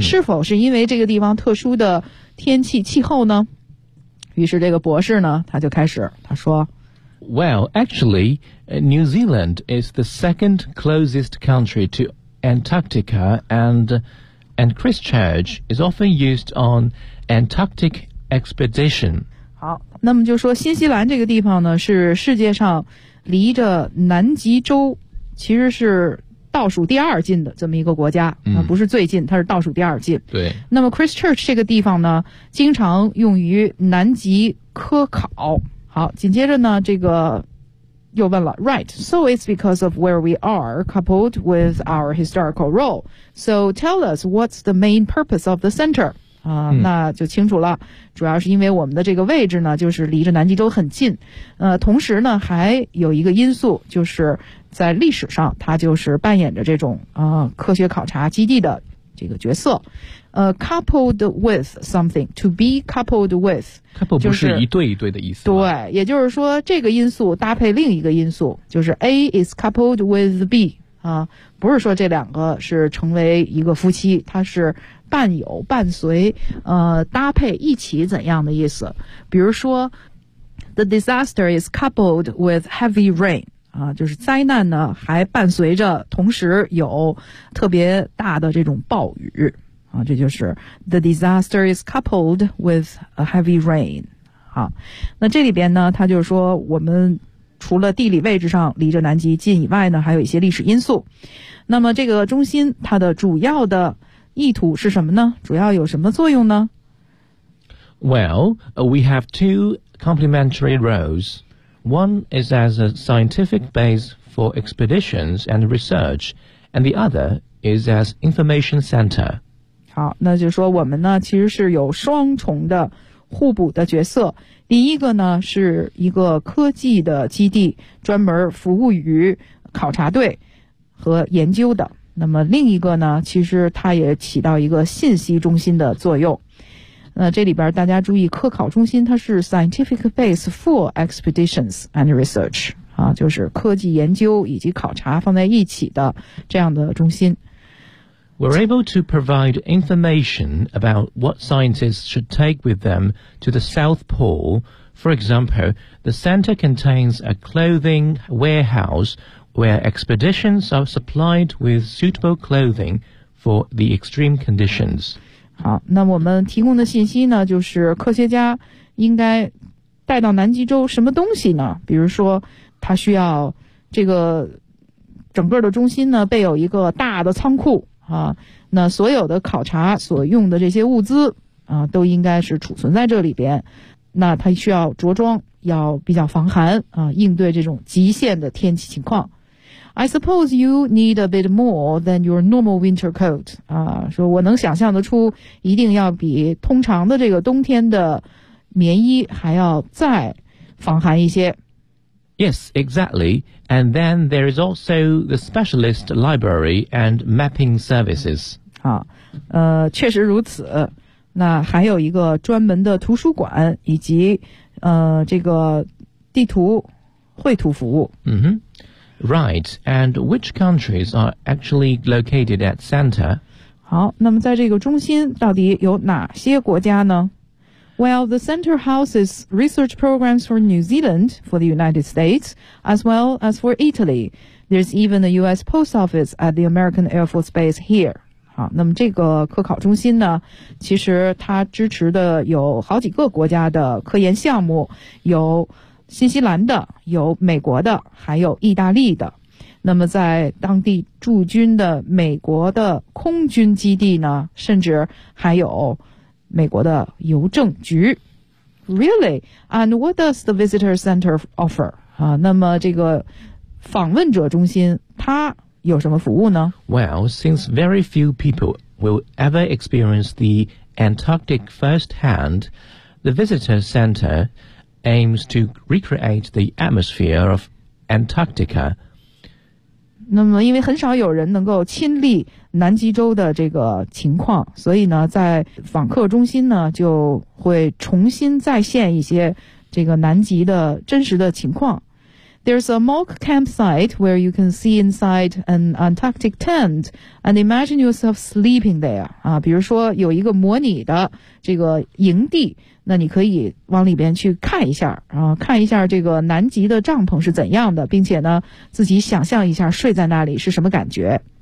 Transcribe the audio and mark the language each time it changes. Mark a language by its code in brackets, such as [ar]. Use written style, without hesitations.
[zh] 是否是因为这个地方特殊的天气气候呢？于是这个博士呢他就开始他说 [en] Well, actually, New Zealand is the second closest country to Antarctica and Christchurch is often used on Antarctic expedition. [zh] 好，那么就说新西兰这个地方呢是世界上离着南极洲其实是倒数第二近的这么一个国家、嗯、不是最近，它是倒数第二近。对。那么 Christchurch 这个地方呢经常用于南极科考。好，紧接着呢这个又问了 [en] Right, so it's because of where we are coupled with our historical role. So tell us what's the main purpose of the center? [zh] 那就清楚了，主要是因为我们的这个位置呢就是离着南极洲很近，同时呢还有一个因素，就是在历史上它就是扮演着这种科学考察基地的这个角色。 [en] Coupled with something, to be coupled with, [zh] couple 不是一对一对的意思。对，也就是说这个因素搭配另一个因素，就是 [en] A is coupled with B, [zh] 啊，不是说这两个是成为一个夫妻，它是伴有伴随，搭配一起怎样的意思？比如说 [en] ，the disaster is coupled with heavy rain。 [zh] 啊，就是灾难呢还伴随着同时有特别大的这种暴雨啊，这就是 [en] the disaster is coupled with a heavy rain。 [zh] 好，那这里边呢他就是说我们除了地理位置上离着南极近以外呢还有一些历史因素，那么这个中心它的主要的意图是什么呢？主要有什么作用呢？ [en] Well, we have two complementary roles. One is as a scientific base for expeditions and research, and the other is as information center. [zh] 好，那就说我们呢其实是有双重的互补的角色。第一个呢是一个科技的基地，专门服务于考察队和研究的。那么另一个呢其实它也起到一个信息中心的作用。那这里边大家注意，科考中心它是 [en] scientific base for expeditions and research [zh] 啊，就是科技研究以及考察放在一起的这样的中心。 [en] We're able to provide information about what scientists should take with them to the South Pole. For example, the center contains a clothing warehouse where expeditions are supplied with suitable clothing for the extreme conditions. [zh] 好，那我们提供的信息呢就是科学家应该带到南极洲什么东西呢？比如说他需要这个整个的中心呢备有一个大的仓库啊，那所有的考察所用的这些物资啊都应该是储存在这里边，那他需要着装要比较防寒啊，应对这种极限的天气情况。 [en] I suppose you need a bit more than your normal winter coat. [zh] 啊，说我能想象得出，一定要比通常的这个冬天的棉衣还要再防寒一些。 [en] Yes, exactly. And then there is also the specialist library and mapping services. [zh] 啊，确实如此。那还有一个专门的图书馆以及这个地图绘图服务。嗯哼。 [en] Right, and which countries are actually located at center? [zh] 好，那么在这个中心到底有哪些国家呢？ [en] Well, the center houses research programs for New Zealand, for the United States, as well as for Italy. There's even a U.S. post office at the American Air Force Base here. [zh] 好，那么这个科考中心呢，其实它支持的有好几个国家的科研项目，有新西兰的，有美国的，还有意大利的。那么在当地驻军的美国的空军基地呢，甚至还有美国的邮政局。 [en] Really? And what does the visitor center offer? [zh] 啊，那么这个访问者中心它有什么服务呢？ [en] Well, since very few people will ever experience the Antarctic firsthand, the visitor center... aims to recreate the atmosphere of Antarctica. [zh] 那么因为很少有人能够亲历南极洲的这个情况，所以呢在访客中心呢就会重新再现一些这个南极的真实的情况。 [en] There's a mock campsite where you can see inside an Antarctic tent and imagine yourself sleeping there. [zh] 啊，比如说有一个模拟的这个营地，那你可以往里边去看一下啊，看一下这个南极的帐篷是怎样的，并且呢自己想象一下睡在那里是什么感觉。